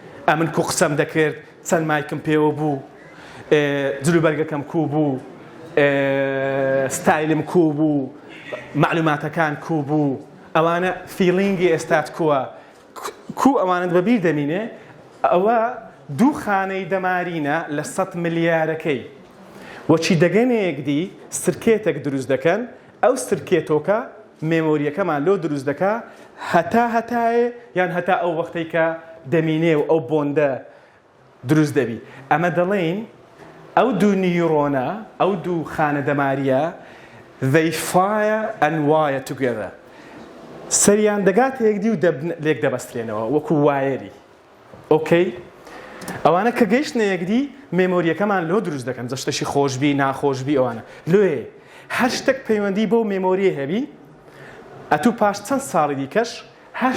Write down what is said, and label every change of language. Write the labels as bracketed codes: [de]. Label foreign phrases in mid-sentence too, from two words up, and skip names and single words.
[ckb] ئەمن کو قسەم دەکرد، چەند مایکم پێوە بوو جلوبەرگەکەم کوو بوو ستایلم کوو بوو معلوماتەکان کوو بوو ئەوانە فیلینگی ئێستات کووە کوو ئەوانت بەبیر دەمینێ ئەوە دوو خانەی دەمارینە لە 100 ملیارەکەی وەچی دەگەنەیەکدی سرکێتێک دروست دەکەن ئەو سرکێتۆکە مێمۆریەکەمان لۆ دروست دەکا هەتایە یان هەتا ئەو وەختەی کە دەمینێ و ئەو بۆندە دروست دەبی ئەمە دەڵێن ئەو دوو نیورۆنە ئەو دوو خانە دەماریە [en] they fire and wire together [ckb] سەریان دەگات یەکدی و لێک دەبەسترێنەوە وەکو وایەری ئۆکەی ئەوانە کە گەیشتنە یەکدی مێمۆریەکەمان لۆ دروست دەکەن جە شتێکی خۆشبی ناخۆشبی ئەوانە لێ هەر شتێک پەیوەندی بەو مێمۆریە هەبی ئەتوو پاش چەند ساڵی دیکەش هەر